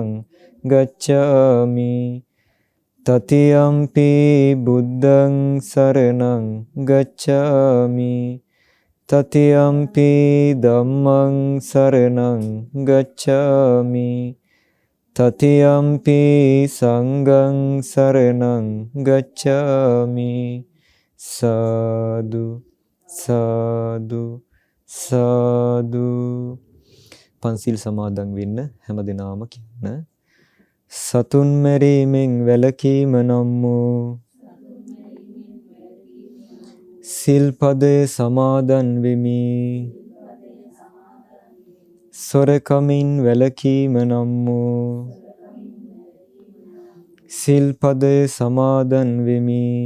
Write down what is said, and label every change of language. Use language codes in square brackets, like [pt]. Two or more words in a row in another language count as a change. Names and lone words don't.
[pi] ගච්ඡාමි තතියම්පි බුද්ධං සරණං ගච්ඡාමි තතියම්පි ධම්මං සරණං ගච්ඡාමි තතියම්පි සංඝං සරණං ගච්ඡාමි සාදු සාදු සාදු. [si] පන්සිල් සමාදන් වෙන්න හැමදෙනාම කියන්න. සතුන් මැරීමෙන් වැළකීම නම් වූ සිල්පදය සමාදන් වෙමි. සොරකමින් වැළකීම නම් වූ සිල්පදය සමාදන් වෙමි.